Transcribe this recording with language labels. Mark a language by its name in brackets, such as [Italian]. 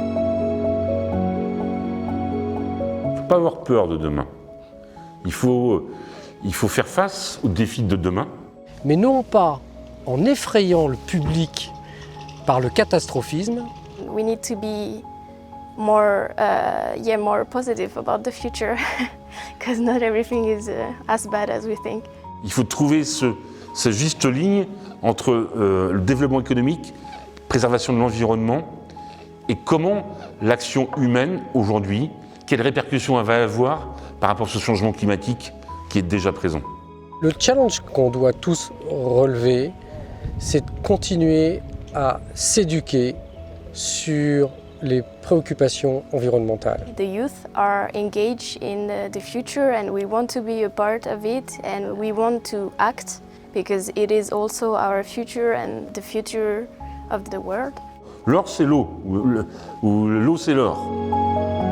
[French] Il ne faut pas avoir peur de demain. Il faut faire face aux défis de demain. Mais non pas en effrayant le public par le catastrophisme. [English] We need to be more positive about the future because not everything is as bad as we think. [French] Il faut trouver cette juste ligne entre le développement économique, préservation de l'environnement et comment l'action humaine aujourd'hui, quelles répercussions elle va avoir par rapport à ce changement climatique qui est déjà présent. Le challenge qu'on doit tous relever, c'est de continuer à s'éduquer sur les préoccupations environnementales. [English] The youth are engaged in the future and we want to be a part of it and we want to act because it is also our future and the future of the world. [French] L'or c'est l'eau, ou l'eau c'est l'or.